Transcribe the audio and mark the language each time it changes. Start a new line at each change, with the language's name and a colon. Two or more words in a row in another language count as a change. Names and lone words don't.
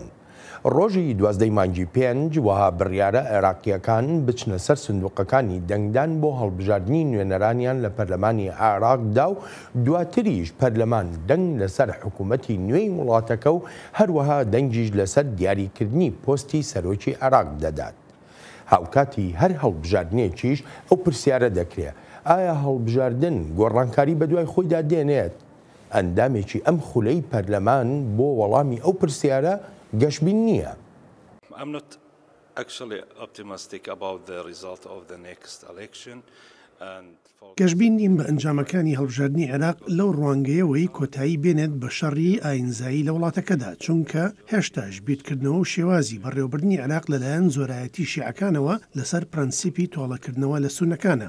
Central Kurdish: ڕۆژی 12 مانگی 5 وەها بڕیارە عێراقیەکان بچنە سەر سندوقەکانی دەنگدان بۆ هەڵبژاردننی نوێنەرانیان لە پەرلەمانی عێراقدا و دواتریش پەرلەمان دەنگ لەسەر حکوومەتی نوێی وڵاتەکە و هەروەها دەنگیش لەسەر دیاریکردنی پۆستی سەرۆکی عێراق دەدات. هاوکاتی هەر هەڵبژاردنێکیش ئەو پرسیارە دەکرێت ئایا هەڵبژاردن گۆڕانکاری بەدوای خۆیدا دێنێت؟ ئەندامێکی ئەم خولەی پەرلەمان بۆ وەڵامی ئەو پرسیارە گەشتبین نییە.
English: I'm not actually optimistic about the result of the next election.
Central Kurdish: گەشتبین نیم بە ئەنجامەکانی هەڵبژاردننی عێراق لەو ڕوانگەیەوەی کۆتایی بێنێت بە شەڕی ئاینزایی لە وڵاتەکەدا، چونکە هێشتاش بیرکردنەوە و شێوازی بەڕێوەبردننی عێراق لەلایەن زۆرایەتی شیعەکانەوە لەسەر پرەنسیپی تۆڵەکردنەوە لە سونەکانە.